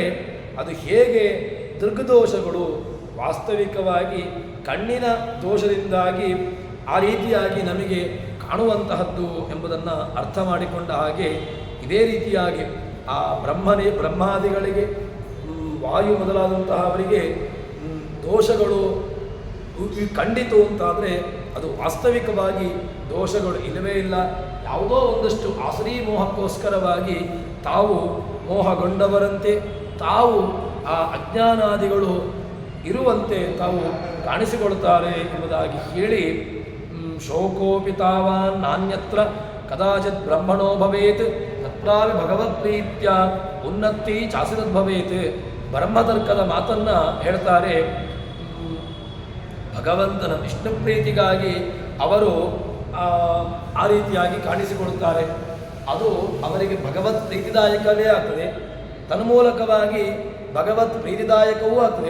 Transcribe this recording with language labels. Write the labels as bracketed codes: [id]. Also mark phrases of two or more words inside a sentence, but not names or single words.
[kn] ಅದು ಹೇಗೆ ದೃಗ್ದೋಷಗಳು ವಾಸ್ತವಿಕವಾಗಿ ಕಣ್ಣಿನ ದೋಷದಿಂದಾಗಿ ಆ ರೀತಿಯಾಗಿ ನಮಗೆ ಕಾಣುವಂತಹದ್ದು ಎಂಬುದನ್ನು ಅರ್ಥ ಮಾಡಿಕೊಂಡ ಹಾಗೆ ಇದೇ ರೀತಿಯಾಗಿ ಆ ಬ್ರಹ್ಮಾದಿಗಳಿಗೆ ವಾಯು ಮೊದಲಾದಂತಹವರಿಗೆ ದೋಷಗಳು ಖಂಡಿತು ಅಂತಾದರೆ ಅದು ವಾಸ್ತವಿಕವಾಗಿ ದೋಷಗಳು ಇಲ್ಲವೇ ಇಲ್ಲ. ಯಾವುದೋ ಒಂದಷ್ಟು ಆಸರಿ ಮೋಹಕ್ಕೋಸ್ಕರವಾಗಿ ತಾವು ಮೋಹಗೊಂಡವರಂತೆ ತಾವು ಆ ಅಜ್ಞಾನಾದಿಗಳು ಇರುವಂತೆ ತಾವು ಕಾಣಿಸಿಕೊಳ್ತಾರೆ ಎಂಬುದಾಗಿ ಹೇಳಿ [sa] ಶೋಕೋಪಿ ತಾವಾನ್ ನಾನ್ಯತ್ರ ಕದಾಚಿತ್ ಬ್ರಹ್ಮಣೋ ಭವೇತ್ ತತ್ರಾಪಿ ಭಗವತ್ಪ್ರೀತ್ಯ ಉನ್ನತಿ ಚಾಸಿತದ್ಭವೇತ್. [kn] ಬ್ರಹ್ಮತರ್ಕದ ಮಾತನ್ನು ಹೇಳ್ತಾರೆ. ಭಗವಂತನ ವಿಷ್ಣು ಪ್ರೀತಿಗಾಗಿ ಅವರು ಆ ರೀತಿಯಾಗಿ ಕಾಣಿಸಿಕೊಡುತ್ತಾರೆ. ಅದು ಅವರಿಗೆ ಭಗವತ್ ಪ್ರೀತಿದಾಯಕವೇ ಆಗ್ತದೆ, ತನ್ಮೂಲಕವಾಗಿ ಭಗವತ್ ಪ್ರೀತಿದಾಯಕವೂ ಆಗ್ತದೆ.